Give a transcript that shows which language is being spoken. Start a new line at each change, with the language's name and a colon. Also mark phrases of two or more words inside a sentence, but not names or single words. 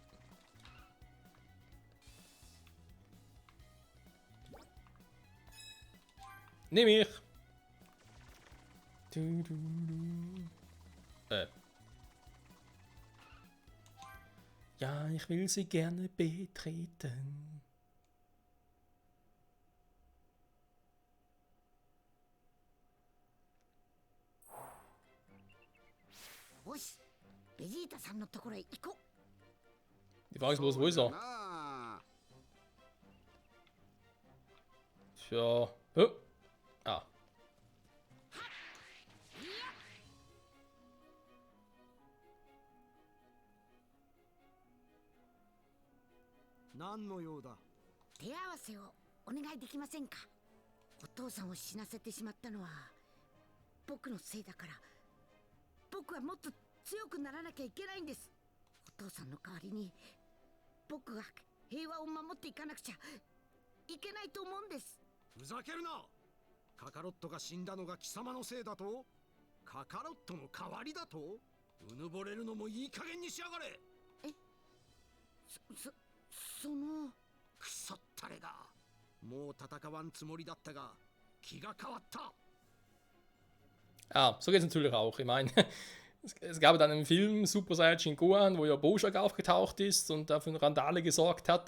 German: Nimm ich. Ja, ich will sie gerne betreten.
Japanese: よし、ベジータさんのところへ行こう。
German: Die Frage ist bloß, wo ist er? Tja. Oh. Ah.
Japanese: Noch 手合わせをお願いできませんか。お父さんを死なせてしまったのは僕のせいだから。僕はもっと強くならなきゃいけないんです。お父さんの代わりに僕が平和を守っていかなくちゃいけないと思うんです。ふざけるな。カカロットが死んだのが貴様のせいだと。カカロットの代わりだと。うぬぼれるのもいい加減にしやがれ。え、そのクソったれが。もう戦わんつもりだったが気が変わった。
German: Ah, so geht's natürlich auch. Ich meine, es gab dann einen Film, Super Saiyajin Gohan, wo ja Bojack aufgetaucht ist und dafür eine Randale gesorgt hat.